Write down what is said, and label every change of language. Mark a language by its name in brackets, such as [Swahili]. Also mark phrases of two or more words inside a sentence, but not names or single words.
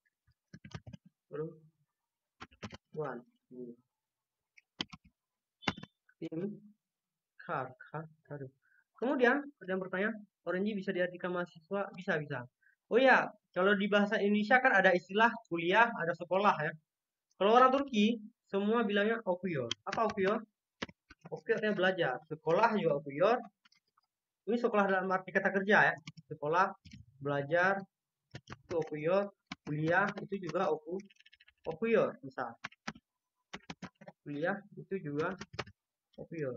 [Indonesian] Perempuan. Ini kare. Kemudian ada yang bertanya, orange bisa diartikan mahasiswa? Bisa. Oh ya, kalau di bahasa Indonesia kan ada istilah kuliah, ada sekolah ya. Kalau orang Turki, semua bilangnya okuyor. Apa okuyor? Okuyor artinya belajar. Sekolah juga okuyor. Ini sekolah dalam arti kata kerja ya. Sekolah, belajar, itu okuyor. Kuliah, itu juga okuyor. Misal. Kuliah, itu juga okuyor.